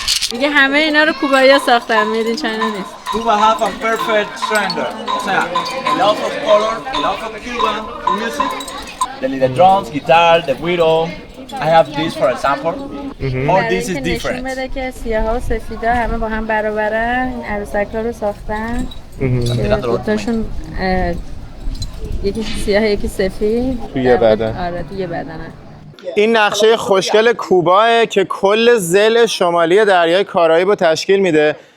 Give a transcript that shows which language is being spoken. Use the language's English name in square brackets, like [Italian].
[Persian] دیگه همه اینا رو کوبایی‌ها ساختن، میدین چاینا نیست. [English] Cuba have a perfect standard. [Spanish] O sea, [English] a lot of color, a lot of Cuban music. The drums, guitar, the güiro. I have this for example. All this is [Persian] نشون [English] different. [Persian] بده که سیاها و سفیدا همه با هم برابرن. این عروسک‌ها رو ساختن. دوتاشون یکی سیاه یکی سفید. توی بدن. آره توی بدنه. این نقشه خوشگل کوباه که کل ضلع شمالی دریای کارائیب رو تشکیل میده.